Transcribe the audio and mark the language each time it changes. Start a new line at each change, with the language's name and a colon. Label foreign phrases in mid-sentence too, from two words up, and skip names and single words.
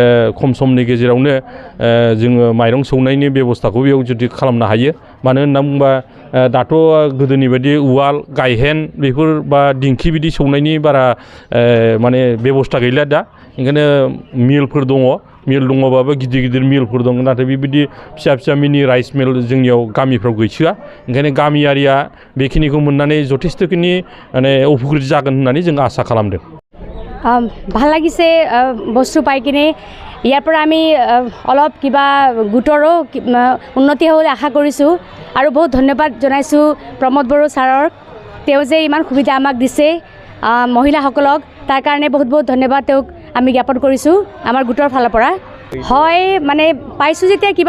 Bodo: खम समनि गेजेरावनो जोङो माइरं सौनायनि बेबस्थाखौ बेयाव जुदि खालामनो हायो मानो होनना बुङोबा दाथ' गोदोनि बायदि उवाल गायहेन बेफोर बा दिंखि बिदि सौनायनि बारा माने बेबस्था गैला दा ओंखायनो मिलफोर दङ मिल दङबाबो गिदिर गिदिर मिलफोर दङ नाथाय बेबायदि फिसा फिसा मिनि राइस मिल जोंनियाव गामिफ्राव गैसोआ ओंखायनो गामियारिया बेखिनिखौ मोननानै
Assamese: যথেষ্টখিনি মানে উপকৃত
Bodo: जागोन होननानै जों आसा खालामदों
Assamese: ভাল লাগিছে বস্তু পাই কিনে ইয়াৰ পৰা আমি অলপ কিবা গোটৰো উন্নতি হ'ব আশা কৰিছোঁ আৰু বহুত ধন্যবাদ জনাইছোঁ প্ৰমোদ বড়ো ছাৰৰ তেওঁ যে ইমান সুবিধা আমাক দিছে মহিলাসকলক তাৰ কাৰণে বহুত বহুত ধন্যবাদ তেওঁক আমি জ্ঞাপন কৰিছোঁ আমাৰ গোটৰ ফালৰ পৰা হয় মানে পাইছোঁ যেতিয়া কিবা